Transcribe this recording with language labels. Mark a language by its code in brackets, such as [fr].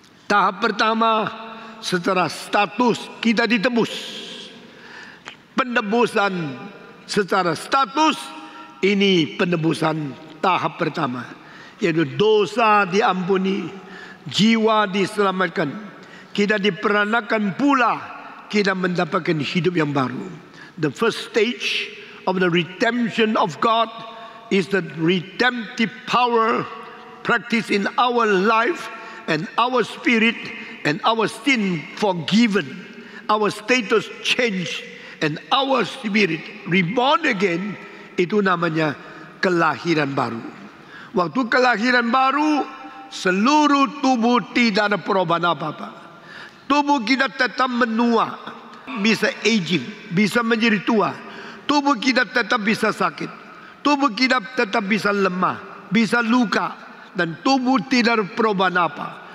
[id] Tahap pertama, secara status kita ditebus. Penebusan secara status, ini penebusan tahap pertama, yaitu dosa diampuni, jiwa diselamatkan. Kita diperanakan pula, kita mendapatkan hidup yang baru. [en] The first stage of the redemption of God is the redemptive power practiced in our life and our spirit and our sin forgiven, our status changed and our spirit reborn again. [id] Itu namanya kelahiran baru. Waktu kelahiran baru, seluruh tubuh tidak ada perubahan apa-apa. Tubuh kita tetap menua, bisa aging, bisa menjadi tua. Tubuh kita tetap bisa sakit. Tubuh kita tetap bisa lemah, bisa luka, dan tubuh tidak ada perubahan apa.